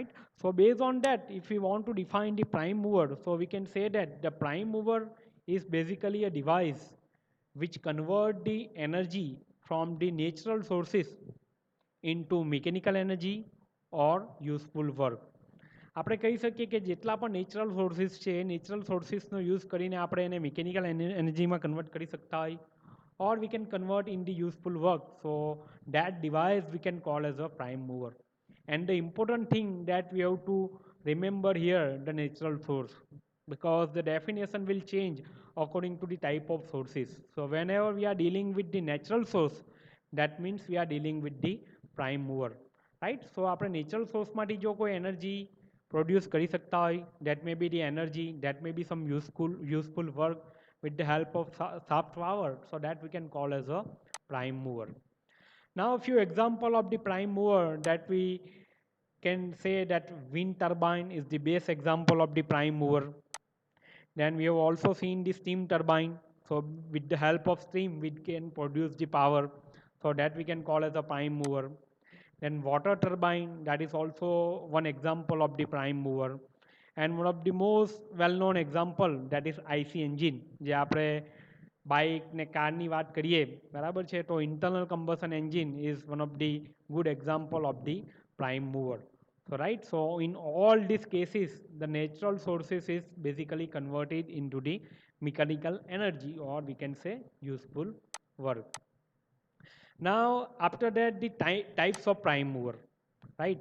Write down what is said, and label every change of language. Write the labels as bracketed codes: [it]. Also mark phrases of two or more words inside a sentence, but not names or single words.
[en] So based on that, if we want to define the prime mover, so we can say that the prime mover is basically a device which convert the energy from the natural sources into mechanical energy or useful work. [gu] આપણે કહી શકીએ કે જેટલા પણ [en] natural sources [gu] છે એ [en] natural sources [gu] યુઝ કરીને આપણે એને [en] mechanical energy [gu] કન્વર્ટ કરી શકતા હોય, [en] or we can convert in the useful work. So that device we can call as a prime mover. And the important thing that we have to remember here, the natural source, because the definition will change according to the type of sources. So whenever we are dealing with the natural source, that means we are dealing with the prime mover, right? [gu] So આપણે [en] natural source [gu] માંથી જો કોઈ [en] energy produce [gu] કરી શકતા હોય, [en] that may be the energy, that may be some useful work with the help of soft power, so that we can call as a prime mover. Now a few example of the prime mover that we can say that wind turbine is the best example of the prime mover. Then we have also seen the steam turbine. So with the help of steam, we can produce the power. So that we can call as a prime mover. Then water turbine, that is also one example of the prime mover. And one of the most well-known example, that is IC engine. [gu] જે આપણે બાઇક ને કારની વાત કરીએ બરાબર છે, તો [en] internal combustion engine is one of the good example of the prime mover. So right, so in all these cases, the natural sources is basically converted into the mechanical energy, or we can say useful work. Now after that, the types of prime mover, right?